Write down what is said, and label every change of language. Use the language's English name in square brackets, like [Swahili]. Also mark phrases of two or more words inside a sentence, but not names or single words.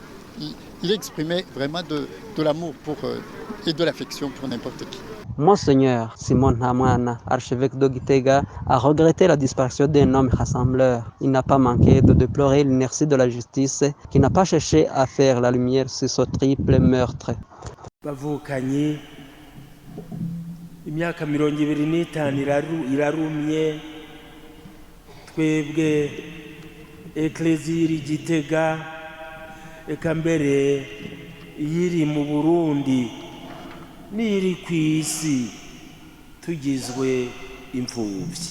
[French] Il exprimait vraiment de l'amour et de l'affection pour n'importe qui. Monseigneur Simon Hamwana, archevêque de Gitega, a regretté la disparition d'un homme rassembleur. Il n'a pas manqué de déplorer l'inertie de la justice qui n'a pas cherché à faire la lumière sur ce triple meurtre. [Rundi] Bavukanye imyaka 25 irarumye twebwe eklezia Gitega eka mbere yiri mu Burundi n'iri ku isi tugizwe imfubyi.